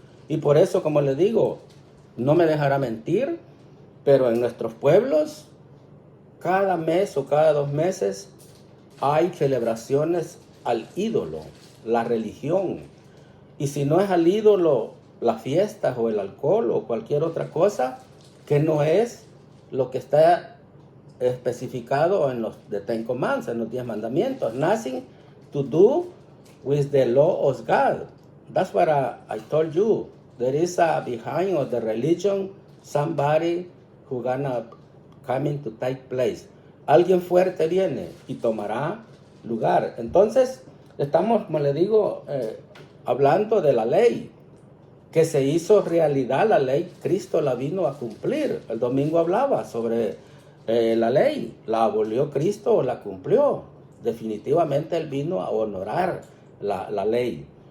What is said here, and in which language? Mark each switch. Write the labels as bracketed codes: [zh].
[es] Y por eso, como les digo, no me dejará mentir, pero en nuestros pueblos, cada mes o cada 2 meses, hay celebraciones al ídolo, la religión. Y si no es al ídolo, las fiestas o el alcohol o cualquier otra cosa, que no es lo que está especificado en los Ten Commandments, en los 10 mandamientos. [en] Nothing to do with the law of God. That's what I told you. There is behind of the religion somebody who gonna coming to take place. [es] Alguien fuerte viene y tomará lugar. Entonces, estamos, como le digo, hablando de la ley, que se hizo realidad la ley. Cristo la vino a cumplir. El domingo hablaba sobre la ley. ¿La abolió Cristo o la cumplió? Definitivamente Él vino a honorar la ley.